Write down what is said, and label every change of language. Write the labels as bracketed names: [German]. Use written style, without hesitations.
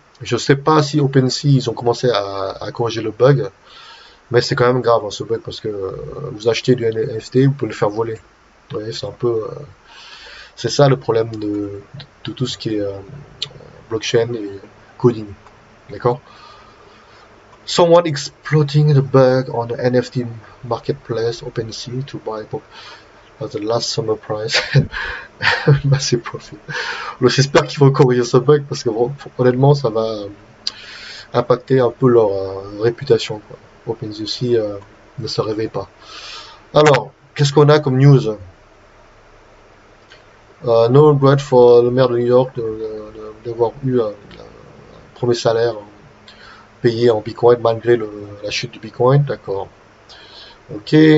[French] Je ne sais pas si OpenSea, ils ont commencé à corriger le bug, mais c'est quand même grave hein, ce bug parce que vous achetez du NFT, vous pouvez le faire voler. Vous voyez, c'est un peu... c'est ça le problème de tout ce qui est blockchain et coding. D'accord? [English] Someone exploiting the bug on the NFT marketplace OpenSea to buy at the last summer price. Massive profit. [French] Alors, j'espère qu'ils vont corriger ce bug parce que honnêtement ça va impacter un peu leur réputation. Quoi. OpenSea ne se réveille pas. Alors, qu'est-ce qu'on a comme news? [English] No regret for [French] le maire de New York d'avoir eu un premier salaire payé en Bitcoin malgré la chute du Bitcoin. D'accord. Ok.